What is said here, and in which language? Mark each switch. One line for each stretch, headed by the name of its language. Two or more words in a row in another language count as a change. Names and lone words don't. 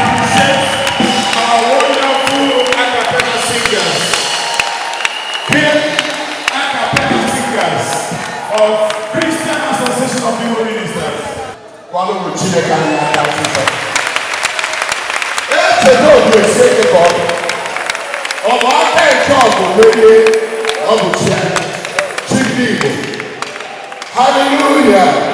English: Our wonderful a cappella singers. Great a cappella singers of Christian Association of Igbo Ministers.
Igbo: Kwalo bụ Chineke anyị aka mfụta. Echeta obi ese gị ka ọ bụ. Ọ bụ aka nke ọgụ merie, ọ bụ chi anyị. Chi ndị Igbo. Hallelujah.